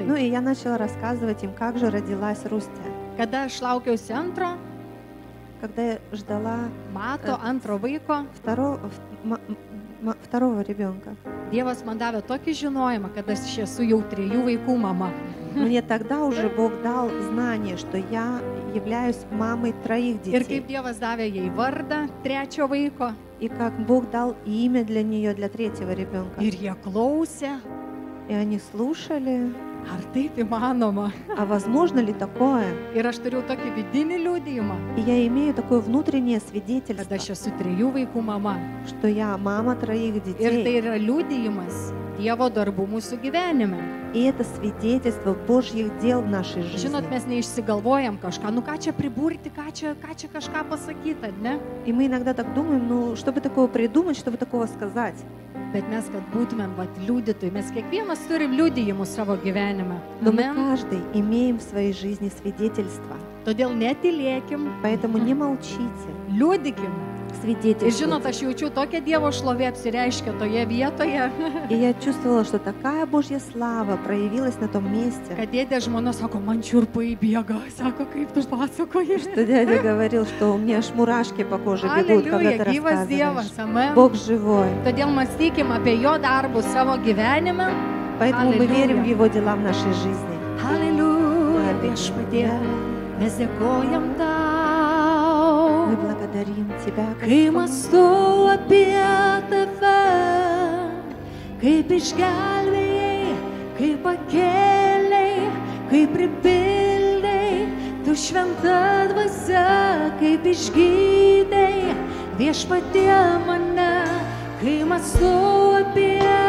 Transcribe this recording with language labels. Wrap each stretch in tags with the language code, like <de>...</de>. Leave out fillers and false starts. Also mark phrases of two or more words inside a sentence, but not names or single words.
<ru>Ну</ru> <lt>taip.</lt> <ru>и я начала рассказывать им, как же родилась Рустя.</ru> <lt>Kada aš laukiausi antro,</lt> <ru>Когда я ждала</ru> <lt>mato antro vaiko,</lt> <ru>второго ребенка,</ru> <lt>Dievas man davė tokį žinojimą, kad aš esu jau 3 vaikų mama.</lt> <ru>мне тогда уже Бог дал знание, что я являюсь мамой 3</ru> <lt>Ir kaip</lt> <ru>детей.</ru> <lt>Dievas davė jai vardą 3 vaiko.</lt> <ru>И как Бог дал имя для нее, для 3-го ребенка.</ru> <lt>Ir jie klausė,</lt> <ru>И они слушали,</ru> <lt>ar taip įmanoma.</lt> <ru>а возможно ли такое?</ru> <lt>Ir aš turėjau tokį vidinį liudijimą,</lt> <ru>И я имею такое внутреннее</ru> <lt>kad</lt> <ru>свидетельство,</ru> <lt>aš esu 3 vaikų mama.</lt> <ru>что я мама 3</ru> <lt>Ir tai</lt> <ru>детей.</ru> <lt>yra liudijimas Dievo darbų mūsų gyvenime.</lt> <ru>И это свидетельство Божьих дел в нашей</ru> <lt>Žinot,</lt> <ru>жизни.</ru> <lt>mes neišsigalvojam kažką, nu ką čia priburti, ką čia kažką pasakyti, ne?</lt> <ru>И мы иногда так думаем, ну, что бы такого придумать, чтобы такого сказать.</ru> <lt>Bet mes, kad būtumėm vat liudytojai, mes kiekvienas turim liudijimus savo gyvenime.</lt> <ru>Но мы</ru> <lt>Amen.</lt> <ru>каждый имеем в своей жизни свидетельство.</ru> <lt>Todėl netylėkim,</lt> <ru>Поэтому не молчите,</ru> <lt>liudykim, Ir</lt> <ru>свидетельствовать.</ru> <lt>žinot, aš jaučiu tokią Dievo šlovę apsireiškia toje vietoje,</lt> <ru>И я чувствовала, что такая Божья слава проявилась на том месте,</ru> <lt>kad dėdė žmona sako, man čiurpai bėga, sako, kaip tu pasakoji.</lt> <ru>что дядя говорил, что у меня аж мурашки по коже бегут, когда ты</ru> <lt>Аллилуйя, gyvas</lt> <ru>рассказываешь.</ru> <lt>Dievas, amen.</lt> <ru>Бог живой.</ru> <lt>Todėl mąstykim apie jo darbus savo gyvenime.</lt> <ru>Поэтому мы верим в Аллилуйя. Его дела в нашей жизни.</ru> <lt>Aleliuja, viešpatie, mes dėkojam tau.</lt> <ru>Мы благодарим Тебя,</ru> <lt>Kai</lt> <ru>Господь.</ru> <lt>mąstau apie tave, kaip išgelbėjai, kaip pakėlei, kaip pripildai, tu šventa dvasia, kaip išgydai, viešpatie mane, kai mąstau apie</lt>